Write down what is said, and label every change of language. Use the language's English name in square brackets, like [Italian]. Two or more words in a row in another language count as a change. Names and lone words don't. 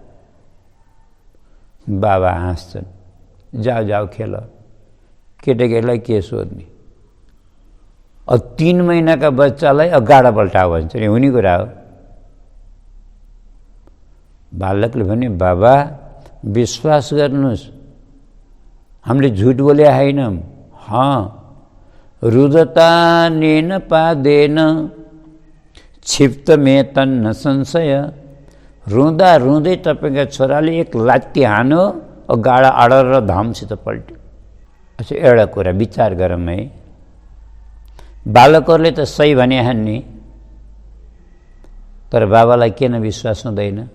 [Nepali] बाबा हाँस्छन्, जाऊ खेल, केटाकेटीलाई के सोध्ने? अब 3 महिनाका बच्चालाई अब गाडा पल्टाओ भन्छ नि, हुने कुरा हो। बालकले भने, बाबा विश्वास गर्नुहोस्, हामीले झुट बोले हैनौँ। [Sanskrit] रुदता नेन पादेन क्षिप्त में तन्न संशय। [Nepali] रुँदा रुँदै तपाईँका छोराले एक लात्ती हान्यो, और गाडा अडर धामसित पल्ट्यो। अच्छा एउटा कुरा विचार गरौँ है, बालकहरूले त सही भने हान्ने, तर बाबालाई किन विश्वास हुँदैन?